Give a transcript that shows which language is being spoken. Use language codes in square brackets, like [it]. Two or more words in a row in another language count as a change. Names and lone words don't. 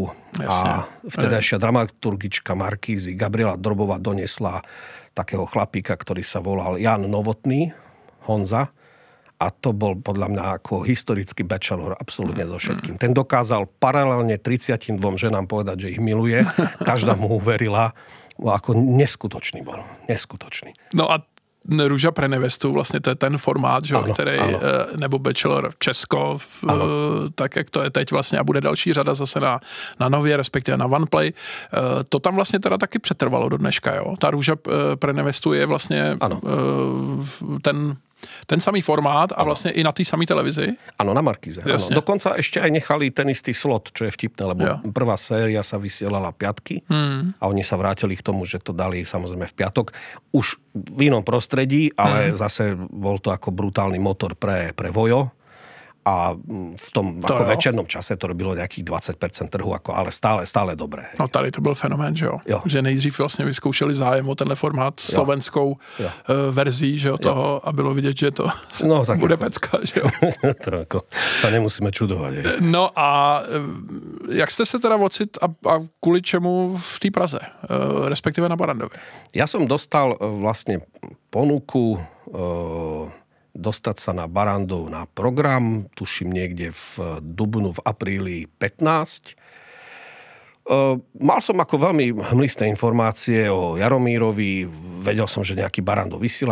[sk] A vtedajšia dramaturgička Markízy Gabriela Drobová doniesla takého chlapíka, ktorý sa volal Jan Novotný, Honza. A to bol podľa mňa ako historický bachelor absolútne so všetkým. Ten dokázal paralelne 32 ženám povedať, že ich miluje. Každá mu uverila. Ako neskutočný bol. Neskutočný. [cs] No a Růža pre nevestu, vlastně to je ten formát, že, ano, který, ano. Nebo Bachelor Česko, tak jak to je teď vlastně a bude další řada zase na Nově, respektive na OnePlay. To tam vlastně teda taky přetrvalo do dneška, jo? Ta Růža pre nevestu je vlastně ten samý formát a [sk] vlastne i na tej samej televízii? Áno, na Markíze. Dokonca ešte aj nechali ten istý slot, čo je vtipné, lebo prvá séria sa vysielala piatky a oni sa vrátili k tomu, že to dali samozrejme v piatok. Už v inom prostredí, ale zase bol to ako brutálny motor pre Vojo. A v tom ako večernom čase to robilo nejakých 20% trhu, ale stále dobré. [cs] No tady to byl fenomén, že jo? Že nejdřív vlastně vyzkoušeli zájem o tenhle formát slovenskou verzí, že jo, toho a bylo vidět, že to bude pecka, že jo? [sk] To ako sa nemusíme čudovať. [cs] No a jak jste se teda ocit a kvůli čemu v té Praze, respektive na Barandově? [sk] Ja som dostal vlastne ponuku dostať sa na Barandov na program, tuším niekde v dubnu, v apríli 15. Mal som ako veľmi hmlisté informácie o Jaromírovi, vedel som, že nejaký Barandov vysiela.